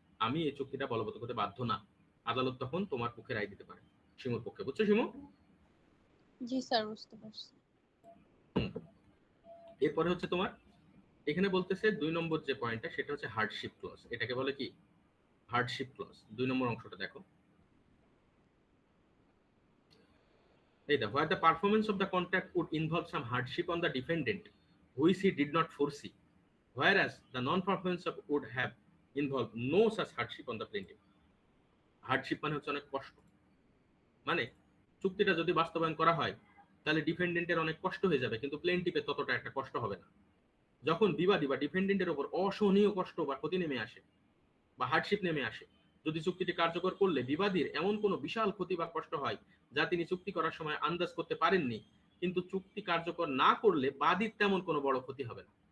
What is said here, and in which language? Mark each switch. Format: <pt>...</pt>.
<bn>আমি এই চুক্তিটা বলবৎ করতে বাধ্য না। আদালত তখন তোমার পক্ষে রায় দিতে পারে, শিমুর পক্ষে। বুঝছো শিমু? জি স্যার, বুঝতে পারছি। এরপরে হচ্ছে তোমার এখানে বলতেছে 2 নম্বর যে পয়েন্টটা, সেটা হচ্ছে হার্ডশিপ ক্লজ। এটাকে বলে কি হার্ডশিপ ক্লজ। 2 নম্বর অংশটা দেখো।</bn> <en>এই the where the performance of the contract would involve some hardship on the defendant which he did not foresee, whereas the non-performance of would have involved no such hardship on the plaintiff.</en> <bn>Hardship মানে হচ্ছে অনেক কষ্ট, মানে চুক্তিটা যদি বাস্তবায়ন করা হয় তাহলে ডিফেন্ডেন্টের অনেক কষ্ট হয়ে যাবে, কিন্তু প্লেন্টিফের ততটা একটা কষ্ট হবে না। যখন বিবাদী বা ডিফেন্ডেন্টের উপর অসহনীয় কষ্ট বা ক্ষতি নেমে আসে বা হার্ডশিপ নেমে আসে, যদি চুক্তিটি কার্যকর করলে বিবাদীর এমন কোনো বিশাল ক্ষতি বা কষ্ট হয় যা তিনি চুক্তি করার সময় আন্দাজ করতে পারেননি, কিন্তু চুক্তি কার্যকর না করলে বাদীর তেমন কোনো বড় ক্ষতি হবে না।</bn>